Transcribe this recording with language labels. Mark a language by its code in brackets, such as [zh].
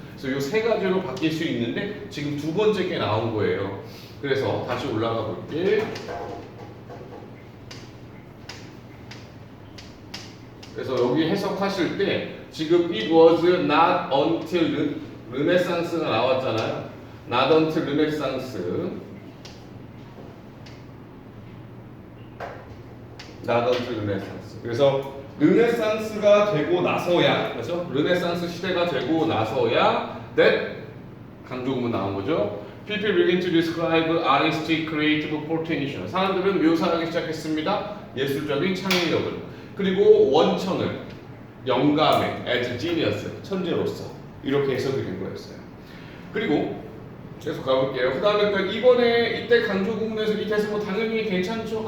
[ko] 그래서 이 세 가지로 바뀔 수 있는데 지금 두 번째 게 나온 거예요. 그래서 다시 올라가 볼게. 그래서 여기 해석하실 때 지금 [en] it was not until [ko] 르네상스가 나왔잖아요. not until 르네상스. not until 르네상스. 그래서 르네상스가 되고 나서야, 그래서 르네상스 시대가 되고 나서야 that 강조구문 나온 거죠. [en] People begin to describe artistic creative potential. [ko] 사람들은 묘사하기 시작했습니다. 예술적인 창의력을. 그리고 원천을 영감의 [en] as genius [ko] 천재로서 이렇게 해석이 된 거였어요. 그리고 계속 가볼게요. 그 다음에 이번에 이때 강조구문에서 이 대서 뭐 당연히 괜찮죠.